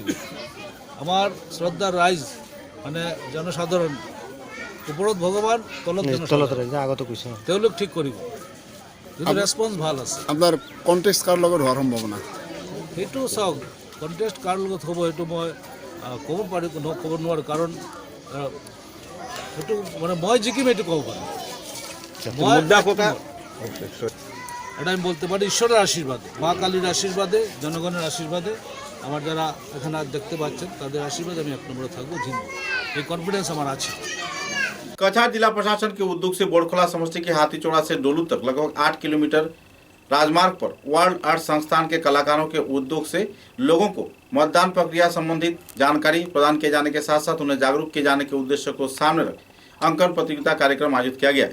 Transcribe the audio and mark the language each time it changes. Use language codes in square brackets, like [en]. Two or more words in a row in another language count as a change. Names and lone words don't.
[as] আমাৰ শ্ৰদ্ধাৰ ৰাইজ মানে জনসাধাৰণ, ওপৰত ভগৱান, তলত আগতে কৈছে, তেওঁলোক ঠিক কৰিব, কিন্তু ৰেছপন্স ভাল আছে। আপোনাৰ কণ্টেষ্ট কাৰ লগত হোৱাৰ সম্ভাৱনা? সেইটো চাওক, কণ্টেষ্ট কাৰ লগত হ'ব সেইটো মই ক'ব নোৱাৰোঁ, কাৰণ সেইটো মানে মই জিকিম এইটো ক'ব পাৰোঁ। [bn] এটা আমি বলতে পারি ঈশ্বরের আশীর্বাদে, মা কালীর আশীর্বাদে, জনগণের আশীর্বাদে, আমার যারা এখানে দেখতে পাচ্ছেন তাদের আশীর্বাদে আমি 1 নম্বরে থাকবো, জিতবো, এই কনफिडेंस আমার আছে। [hi] कछार जिला प्रशासन के उद्योग से बोरखोला समष्टि के हाथीचोड़ा से डोलू तक लगभग 8 किलोमीटर राजमार्ग पर वर्ल्ड अर्थ संस्थान के कलाकारों के उद्योग से लोगों को मतदान प्रक्रिया संबंधित जानकारी प्रदान किए जाने के साथ साथ उन्हें जागरूक किए जाने के उद्देश्य को सामने रख अंकन प्रतियोगिता कार्यक्रम आयोजित किया गया।